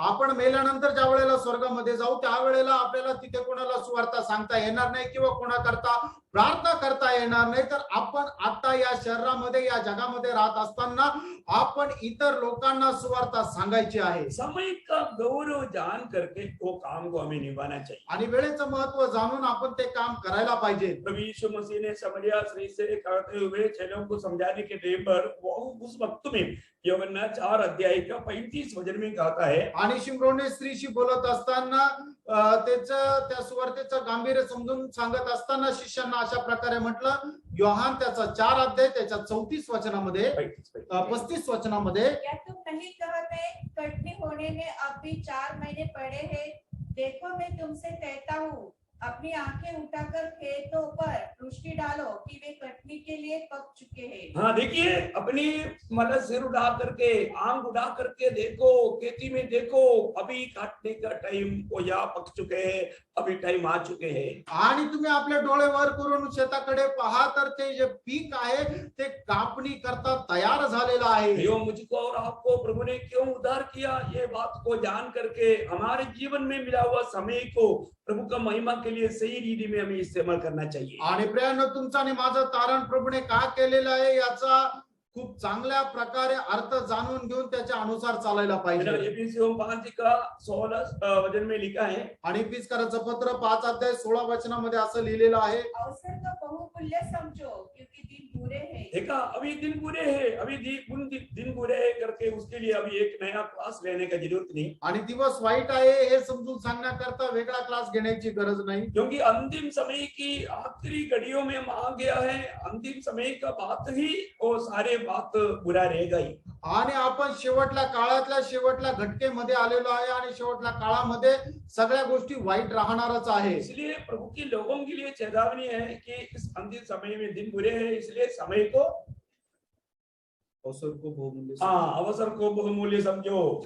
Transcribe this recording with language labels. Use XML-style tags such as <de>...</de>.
<mr>आपण मेल्यानंतर ज्या वेळेला स्वर्गामध्ये जाऊ त्यावेळेला आपल्याला तिथे कोणाला सुवार्ता सांगता येणार नाही किंवा कोणाकरता प्रार्थना करता येणार नाही, तर आपण आता या शहरामध्ये या जगामध्ये राहत असताना आपण इतर लोकांना सुवार्ता सांगायची आहे.</mr> <hi>समय का गौरव जान करके वो काम को हमें निभाना चाहिए।</hi> <mr>आणि वेळेचं महत्व जाणून आपण ते काम करायला पाहिजे.</mr> <hi>प्रभु यीशु मसीह ने समरिया स्त्री से करते हुए चेलों को समझाने के टाइम पर वो उस वक्त में यूहन्ना 4 अध्याय का 35 वचन में कहता है,</hi> <mr>आणि शिमरोने स्त्रीशी बोलत असताना त्याचं त्या सुवार्तेचं गांभीर्य समजून सांगत असताना शिष्यांना अशा प्रकारे म्हटलं. योहान त्याचा 4 अध्याय त्याच्या 34 वचनामध्ये 35 वचनामध्ये,</mr> <hi>क्या तुम नहीं कहते कटनी होने में अब भी 4 महीने पड़े हैं? देखो मैं तुमसे कहता हूँ अपनी आंखें उठाकर खेतों पर दृष्टि डालो कि वे कटनी के लिए पक चुके हैं। हाँ देखिए, अपनी मतलब सिर उठा करके, आंख उठा करके देखो, खेती में देखो, अभी काटने का टाइम वो या पक चुके हैं, अभी टाइम आ चुके हैं।</hi> <mr>आणि तुम्ही आपले डोळे वर करून शेताकडे पहा तर ते जे पीक आहे ते कापणी करता तयार झालेलं आहे।</mr> <hi>यो मुझको और आपको प्रभु ने क्यों उद्धार किया, ये बात को जान करके हमारे जीवन में मिला हुआ समय को प्रभु का महिमा के लिए सही रीति में हमें इस्तेमाल करना चाहिए।</hi> <mr>आणि प्रियानो, तुमचं आणि माझं तारण प्रभूने का केलेलं आहे याचा खूप चांगल्या प्रकारे अर्थ जाणून घेऊन त्याच्या अनुसार चालायला पाहिजे।</mr> <hi>एफिसियों 5 का 16 वचन में लिखा है,</hi> <mr>आणि फिसकाराचं पत्र 5 अध्याय 16 वचनामध्ये असं लिहिलेलं आहे,</mr> <hi>अवसर को बहुमूल्य समझो क्योंकि दिन बुरे हैं। देखा अभी दिन बुरे हैं, अभी दिन बुरे हैं करके उसके लिए अभी एक नया क्लास लेने का जरूरत नहीं,</hi> <mr>आणि दिवस वाईट आहे हे समजून सांगण्याकरता वेगळा क्लास घेण्याची गरज नाही।</mr> <hi>क्योंकि अंतिम समय की आखिरी घड़ियों में हम आ गया है। अंतिम समय का बात ही वो सारे बात बुरा रहेगा ही।</hi> <mr>आणि आपण शेवटल्या काळातल्या शेवटल्या घटकेमध्ये आलेलो आहे आणि शेवटल्या काळामध्ये सगळ्या गोष्टी वाईट राहणारच आहे।</mr> <hi>इसलिए प्रभु की लोगों के लिए चेतावनी है कि इस अंतिम समय में दिन बुरे हैं, इसलिए समय को अवसर को बहुमूल्य समझो।</hi>